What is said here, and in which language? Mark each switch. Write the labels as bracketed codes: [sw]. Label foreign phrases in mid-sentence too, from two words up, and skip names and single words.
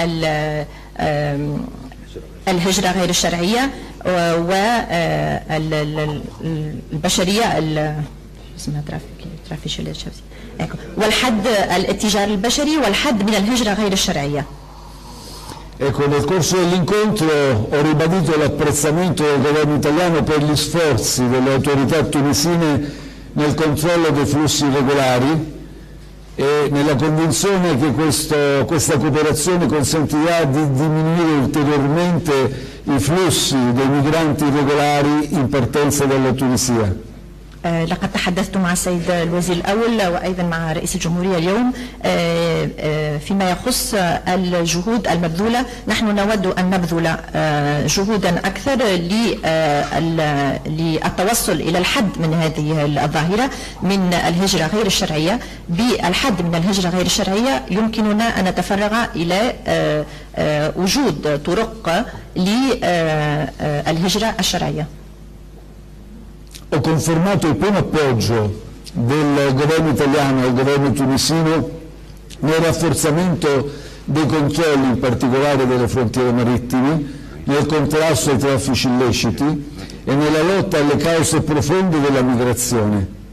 [ar] الهجرة غير الشرعية والبشرية والحد الاتجار البشري والحد من الهجرة غير الشرعية. [it] Ecco, nel corso dell'incontro ho ribadito l'apprezzamento del governo italiano per gli sforzi delle autorità tunisine nel controllo dei flussi irregolari e nella convinzione che questa cooperazione consentirà di diminuire ulteriormente i flussi dei migranti irregolari in partenza dalla Tunisia. [ar] لقد تحدثت مع السيد الوزير الأول وأيضا مع رئيس الجمهورية اليوم فيما يخص الجهود المبذولة. نحن نود أن نبذل جهودا أكثر للتوصل إلى الحد من هذه الظاهرة من الهجرة غير الشرعية. بالحد من الهجرة غير الشرعية يمكننا أن نتفرغ إلى وجود طرق للهجرة الشرعية. [it] Ho confermato il pieno appoggio del governo italiano e del governo tunisino nel rafforzamento dei controlli, in particolare delle frontiere marittime, nel contrasto ai traffici illeciti e nella lotta alle cause profonde della migrazione.